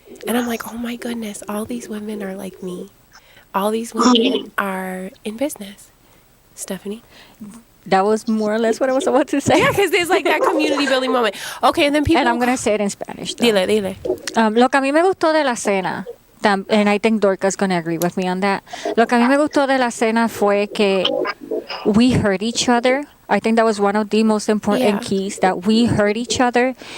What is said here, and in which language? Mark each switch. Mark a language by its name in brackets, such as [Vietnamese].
[English] And I'm like, oh my goodness, all these women are like me. All these women are in business. Stephannie? That was more or less what I was about to say. Yeah, because there's like that community building moment. Okay, and then people... And I'm going to say it in Spanish. Though. [Spanish] Dile. Lo que a mí me gustó de la cena, [English] and I think Dorcas going to agree with me on that. [Spanish] Lo que a mí me gustó de la cena fue que [English] we heard each other. I think that was one of the most important keys, that we heard each other.